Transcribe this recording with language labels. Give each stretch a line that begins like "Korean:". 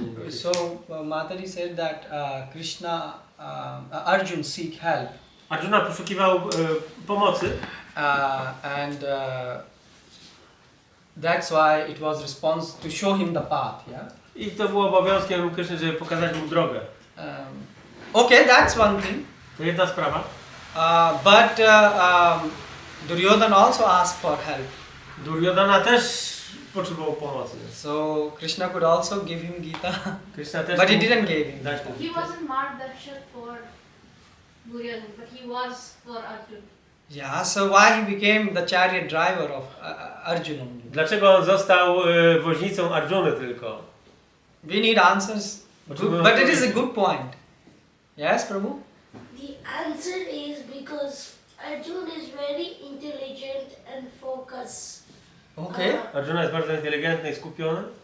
English: So Mataji said that Krishna, Arjun seek help.
Polish: Arjuna poszukiwał pomocy.
English: And that's why it was response to show him the path, yeah.
Polish: I to było obowiązkiem Kryszny, żeby pokazać mu drogę.
English: Okay, that's one thing.
Polish: To jedna sprawa.
English: But Duryodhana also asked for help.
Polish: Duryodhana też potrzebował pomocy.
English: So Krishna could also give him Gita,
Polish: Krishna też
English: but he didn't give him. He wasn't Marg Darshak for Duryodhana, but he was for Arjun. Yeah, so why he became the chariot driver of Arjuna only?
Polish: Dlaczego on został woźnicą Arjuny tylko?
English: We need answers, but it is a good point. Yes, Prabhu? The answer is because Arjun is very intelligent and focused. Okay.
Polish: Arjuna jest bardzo inteligentny i skupiony.